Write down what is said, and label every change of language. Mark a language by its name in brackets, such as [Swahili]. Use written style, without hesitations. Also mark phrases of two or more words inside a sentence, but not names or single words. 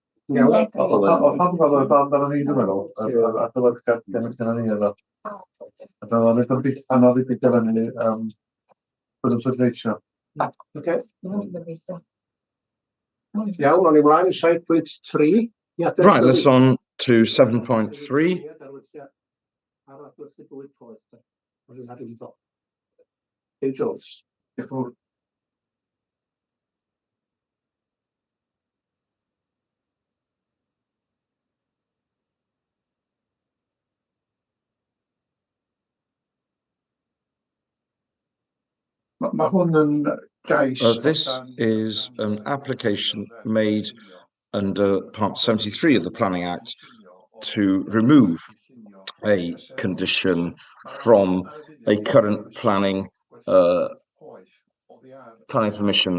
[Welsh] Iawn, o'n i mlaen i 7.3. [English] Right, let's on to 7.3. Jones. [Welsh] Ma' hwn yn gais. [English] This is an application made under Part 73 of the Planning Act to remove a condition from a current planning permission.